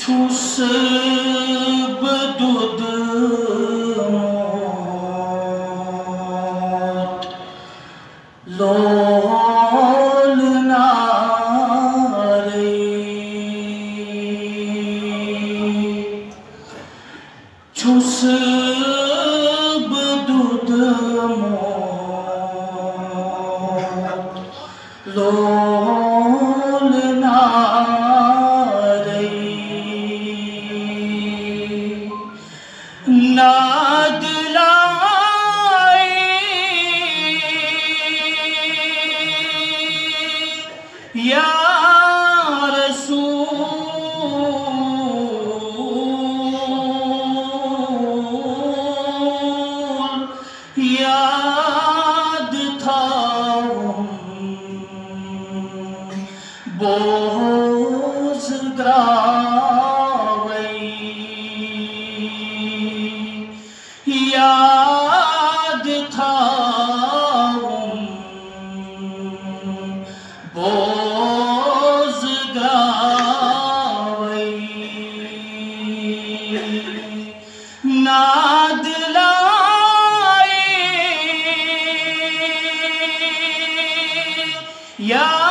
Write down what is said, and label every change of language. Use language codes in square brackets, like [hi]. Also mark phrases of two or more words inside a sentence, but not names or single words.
[ks] چوس بدود موت لول ناری چوس بدود موت لول ناری ناد لائی [ar] یا رسول [ks] یاد تھا بوز گراوئی یاد تھا بوز گراوئی ناد لائی یا